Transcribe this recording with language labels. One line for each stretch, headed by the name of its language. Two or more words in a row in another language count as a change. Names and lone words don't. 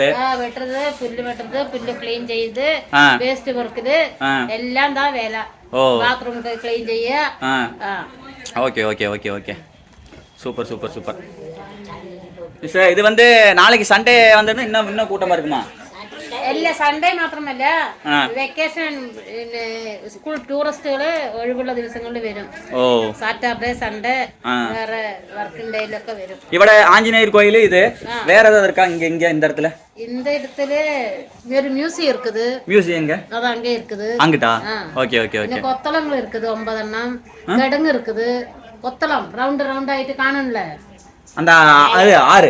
Tamil: புல்லு வெட்டுறது, புல்லு கிளீன் செய்யுது, வேஸ்ட் பொறுக்குது, எல்லாம் தான் வேலை. பாத்ரூம் கிளீன் செய்ய.
English: okay okay okay okay, super super super.
Tamil: இது வந்து நாளைக்கு சண்டே வந்து இன்னும் கூட்டமா இருக்குமா?
Malayalam: എല്ലാ സൺഡേ മാത്രമല്ല
English: vacation school
Malayalam: ടൂറിസ്റ്റുകള് ഒഴിവുള്ള ദിവസങ്ങളിൽ വരും.
English: Saturday Sunday
Malayalam: വേറെ
English: working dayilokke
Malayalam: വരും.
Tamil: ഇവിടെ ஆஞ்சநேயர் கோயில் இது வேற ஏதாவது இருக்கா இங்க இந்த இடத்துல? இந்த இடத்துல ஒரு மியூசியம் இருக்குது. மியூசியம் எங்க? அது அங்கே இருக்குது. அங்கடா?
English: okay okay okay.
Tamil: கொத்தளங்கள் இருக்குது 9 எண்ணம். கடங்கு இருக்குது. கொத்தளம் ரவுண்ட் ஆயிட்டு காணும்ல அந்த அது ஆறு